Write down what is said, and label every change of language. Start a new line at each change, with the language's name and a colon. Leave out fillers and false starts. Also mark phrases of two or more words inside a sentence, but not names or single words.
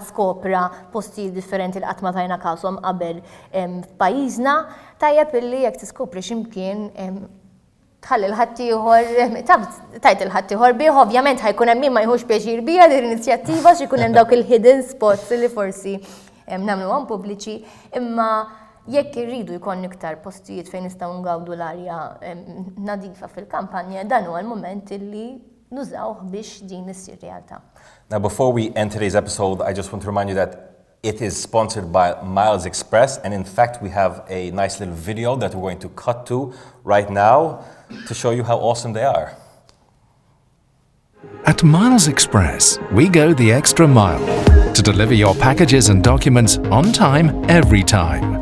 Maltese: skopra postijiet differenti li qatt ma tajna każhom qabel f'pajjiżna, tajjeb illi jekk tiskopri x'imkien tħalli l-ħaddieħor, tajt il-ħaddieħor bih, ovvjament ħajkun hemm min ma jħux pjaċir biha din l-inizjattiva x'ikun hemm dawk il-
English: hidden spots
Maltese: li forsi nagħmluhom pubbliċi, imma jekk irridu jkollna iktar postijiet fejn nistgħu ngawdu l-arja nadifa fil-kampanja, dan huwa l-mument illi nużawh biex din issir realtà.
English: Now, before we end today's episode, I just want to remind you that it is sponsored by Miles Express, and in fact, we have a nice little video that we're going to cut to right now to show you how awesome they are. At Miles Express, we go the extra mile to deliver your packages and documents on time, every time.